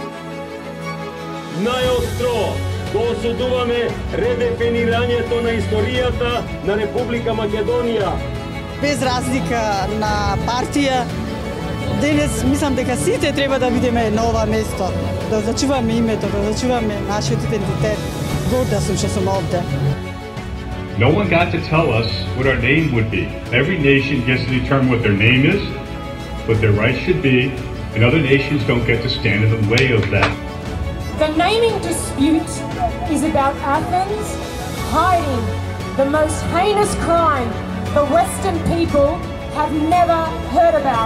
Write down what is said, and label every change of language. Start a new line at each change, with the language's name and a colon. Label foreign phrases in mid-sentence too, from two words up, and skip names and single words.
Macedonian: Најостро го осудуваме редефинирањето на историјата на Република Македонија. Без разлика на партија, денес мислам дека сите треба да видиме на ова место, да зачуваме името, да зачуваме нашиот идентитет. Горда сум што сум овде.
English: No one got to tell us what our name would be. Every nation gets to determine what their name is, what their rights should be, and other nations don't get to stand in the way of that. The naming dispute is about Athens hiding the most heinous crime the Western people have never heard about.